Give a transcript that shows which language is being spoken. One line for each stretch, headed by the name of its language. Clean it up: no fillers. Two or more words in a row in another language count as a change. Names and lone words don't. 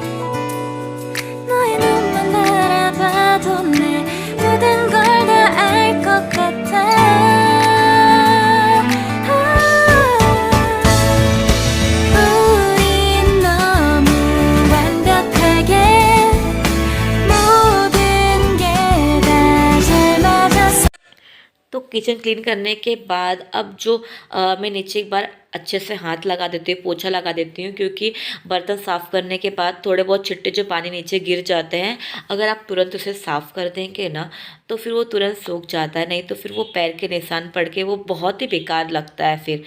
Korean: 너의 눈만 바라봐도 내 모든 걸 다 알 것 같아. 우린 너무 완벽하게 모든 게 다 잘 맞았어.
Hindi: तो
English: kitchen clean
Hindi: करने के बाद अब जो मैं नीचे एक बार अच्छे से हाथ लगा देती हूँ, पोछा लगा देती हूँ, क्योंकि बर्तन साफ़ करने के बाद थोड़े बहुत छिट्टे जो पानी नीचे गिर जाते हैं, अगर आप तुरंत उसे साफ़ कर देंगे ना तो फिर वो तुरंत सूख जाता है, नहीं तो फिर वो पैर के निशान पड़ के वो बहुत ही बेकार लगता है फिर।